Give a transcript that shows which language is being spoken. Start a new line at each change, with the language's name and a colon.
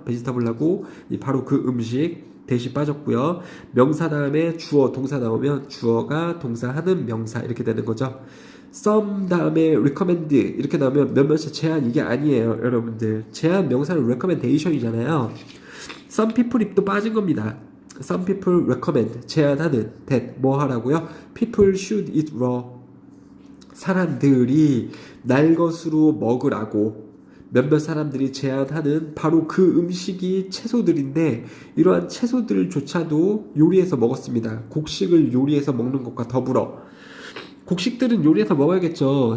Korean: 베지터블하고 바로 그 음식 대시 빠졌고요. 명사 다음에 주어, 동사 나오면 주어가 동사하는 명사 이렇게 되는 거죠. some 다음에 recommend 이렇게 나오면 몇몇의 제한, 이게 아니에요, 여러분들. 제한 명사는 recommendation이잖아요. some people 입도 빠진 겁니다.
English: Some people recommend,
Korean: 제안하는,
English: that,
Korean: 뭐 하라고요?
English: People should eat raw.
Korean: 사람들이 날 것으로 먹으라고 몇몇 사람들이 제안하는 바로 그 음식이 채소들인데, 이러한 채소들조차도 요리해서 먹었습니다. 곡식을 요리해서 먹는 것과 더불어. 곡식들은 요리해서 먹어야겠죠.